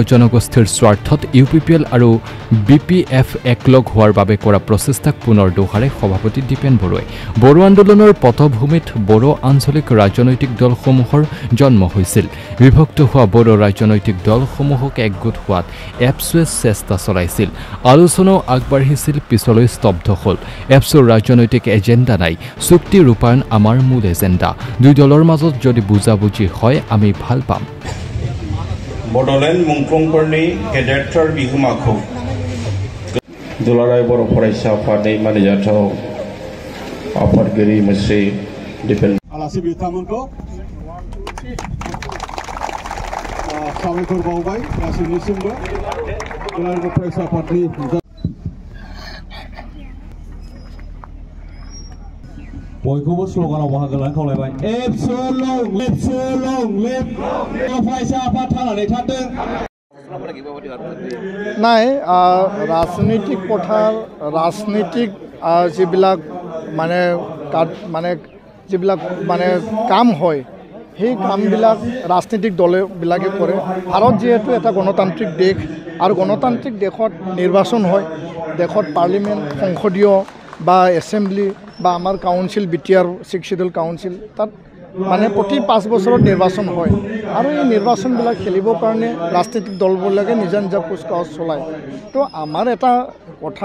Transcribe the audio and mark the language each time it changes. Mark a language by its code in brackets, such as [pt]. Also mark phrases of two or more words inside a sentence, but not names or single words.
[as] জনগোষ্ঠীৰ স্বাৰ্থত ইউপিপিএল আৰু বিপিএফ একলগ হোৱাৰ বাবে কৰা প্ৰচেষ্টাক পুনৰ দোহাৰে সভাপতি দীপেন বড়োৱে বড়ো আন্দোলনৰ পটভূমিত বড়ো আঞ্চলিক ৰাজনৈতিক দলসমূহৰ জন্ম হৈছিল বিভক্ত হোৱা বড়ো ৰাজনৈতিক দলসমূহক একগোট হোৱাত এপছে চেষ্টা চলাইছিল আলোচনাও আগবাঢ়িছিল পিছলৈ স্তব্ধ হ'ল এপছৰ ৰাজনৈতিক এজেণ্ডা নাই চুক্তি ৰূপায়ণ আমাৰ মূল এজেণ্ডা দুই দলৰ মাজত যদি বুজাবুজি হয় আমি ভাল পাম [brx] बड'लेण्ड मुंख्लंफोरनि गेदेरथार बिहोमाखौ दुलाराय बर' फरायसा आफादनि मानिजाथाव आफादगिरि मुस्रि दीपेन आलासि बिथांमोनखौ साबायखर बावबाय गासैनिसिमबो दुलाराय बर' फरायसा आफादनि बयखौबो स्ल'गानाव बाहागो लानो खावलायबाय फरायसा आफाद थांनानै थादों [as] নাই ৰাজনৈতিক পথাৰ ৰাজনৈতিক যিবিলাক যিবিলাক কাম হয় সেই কামবিলাক ৰাজনৈতিক দলবিলাকে কৰে ভাৰত যিহেতু এটা গণতান্ত্ৰিক দেশ আৰু গণতান্ত্ৰিক দেশত নিৰ্বাচন হয় দেশত পাৰ্লিমেণ্ট সংসদীয় বা এছেম্বলি বা আমাৰ কাউন্সিল বিটিআৰ 6 [en] schedule council [as] তাত প্ৰতি 5 বছৰত নিৰ্বাচন হয় আৰু এই নিৰ্বাচনবিলাক খেলিবৰ কাৰণে ৰাজনৈতিক দলবিলাকে নিজা নিজা কুচকাৱাজ চলায় তো আমাৰ এটা কথা